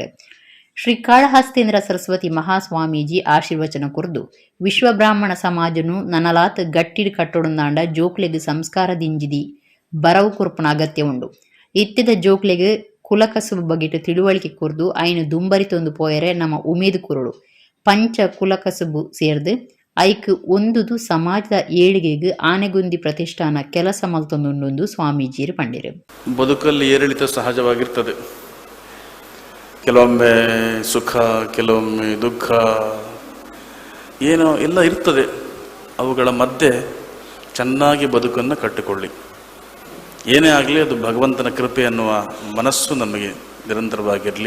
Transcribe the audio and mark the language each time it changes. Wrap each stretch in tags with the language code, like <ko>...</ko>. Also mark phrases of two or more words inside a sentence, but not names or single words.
<tcy>ಶ್ರೀ ಕಾಳಹಸ್ತೇಂದ್ರ ಸರಸ್ವತಿ ಮಹಾಸ್ವಾಮೀಜಿ ಆಶೀರ್ವಚನ ಕುರ್ದು ವಿಶ್ವ ಬ್ರಾಹ್ಮಣ ಸಮಾಜನು ನನಲಾತ್ ಗಟ್ಟಿಡ್ ಕಟ್ಟೊಡುಂದಾಂಡ ಜೋಕ್ಲೆಗ್ ಸಂಸ್ಕಾರ ದಿಂಜಿದಿ ಬರವು ಕುರುಪನ ಅಗತ್ಯ ಉಂಡು. ಇತ್ತಿದ ಜೋಕ್ಲೆಗ್ ಕುಲಕಸುಬು ಬಗೆಟ್ ತಿಳುವಳಿಕೆ ಕುರ್ದು ಐನು ದುಂಬರಿತೊಂದು ಪೋಯರೆ ನಮ್ಮ ಉಮೇದು ಕುರುಡು ಪಂಚ ಕುಲಕಸುಬು ಸೇರ್ದು ಐಕ್ ಒಂದುದು ಸಮಾಜದ ಏಳಿಗೆಗೆ ಆನೆಗುಂದಿ ಪ್ರತಿಷ್ಠಾನ ಕೆಲಸ ಮಲ್ತೊಂದುಂಡು ಸ್ವಾಮೀಜಿಯರು ಪಂಡಿರು.</tcy> <kn>ಬದುಕಲ್ಲಿ ಏರಿಳಿತ ಸಹಜವಾಗಿರ್ತದೆ. ಕೆಲವೊಮ್ಮೆ ಸುಖ, ಕೆಲವೊಮ್ಮೆ ದುಃಖ, ಏನೋ ಎಲ್ಲ ಇರ್ತದೆ. ಅವುಗಳ ಮಧ್ಯೆ ಚೆನ್ನಾಗಿ ಬದುಕನ್ನು ಕಟ್ಟಿಕೊಳ್ಳಿ. ಏನೇ ಆಗಲಿ ಅದು ಭಗವಂತನ ಕೃಪೆ ಅನ್ನುವ ಮನಸ್ಸು ನಮಗೆ ನಿರಂತರವಾಗಿರಲಿ.</kn>